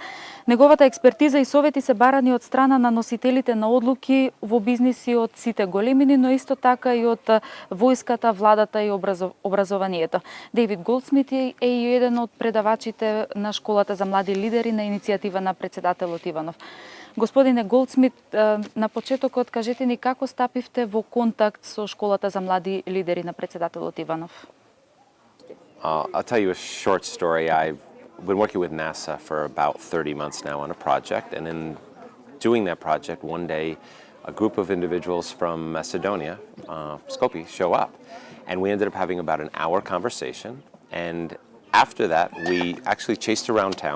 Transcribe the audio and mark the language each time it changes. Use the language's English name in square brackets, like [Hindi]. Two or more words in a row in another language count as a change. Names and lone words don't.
[Macedonian] Неговата експертиза и совети се барани од страна на носителите на одлуки во бизниси од сите големини, но исто така и од војската, владата и образованието. Дејвид Голдсмит е и еден од предавачите на Школата за млади лидери на иницијатива на председателот Иванов. Господине Голдсмит, на почетокот кажете ни како стапивте во контакт со Школата за млади лидери на председателот Иванов? [English] I'll tell you a short story. I've been working with NASA for about 30 months now on a project, and in doing that project, one day a group of individuals from Macedonia, Skopje, show up, and we ended up having about an hour conversation, and after that, we actually chased around town.